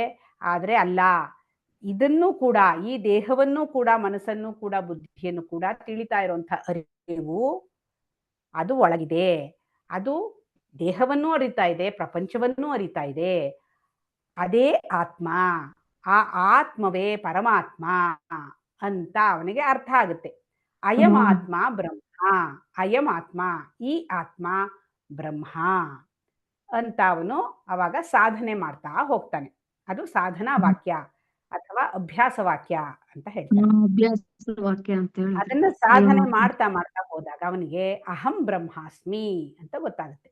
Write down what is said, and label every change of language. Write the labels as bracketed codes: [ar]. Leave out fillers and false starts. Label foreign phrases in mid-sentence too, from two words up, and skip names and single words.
[kn] ಆದ್ರೆ ಅಲ್ಲ, ಇದನ್ನು ಕೂಡ, ಈ ದೇಹವನ್ನು ಕೂಡ, ಮನಸ್ಸನ್ನು ಕೂಡ, ಬುದ್ಧಿಯನ್ನು ಕೂಡ ತಿಳಿತಾ ಇರುವಂತ ಅರಿವು ಅದು ಒಳಗಿದೆ. ಅದು ದೇಹವನ್ನು ಅರಿತಾ ಇದೆ, ಪ್ರಪಂಚವನ್ನು ಅರಿತಾ ಇದೆ. ಅದೇ ಆತ್ಮ, ಆ ಆತ್ಮವೇ ಪರಮಾತ್ಮ ಅಂತ ಅವನಿಗೆ ಅರ್ಥ ಆಗುತ್ತೆ. [sa] ಅಯಂ ಆತ್ಮ ಬ್ರಹ್ಮ, ಅಯಂ ಆತ್ಮ, [kn] ಈ ಆತ್ಮ ಬ್ರಹ್ಮ ಅಂತ ಅವನು ಅವಾಗ ಸಾಧನೆ ಮಾಡ್ತಾ ಹೋಗ್ತಾನೆ. ಅದು ಸಾಧನಾ ವಾಕ್ಯ ಅಥವಾ ಅಭ್ಯಾಸ ವಾಕ್ಯ ಅಂತ ಹೇಳ್ತಾರೆ. ಅದನ್ನ ಸಾಧನೆ ಮಾಡ್ತಾ ಹೋದಾಗ ಅವನಿಗೆ [sa] ಅಹಂ ಬ್ರಹ್ಮಾಸ್ಮಿ [kn] ಅಂತ ಗೊತ್ತಾಗುತ್ತೆ.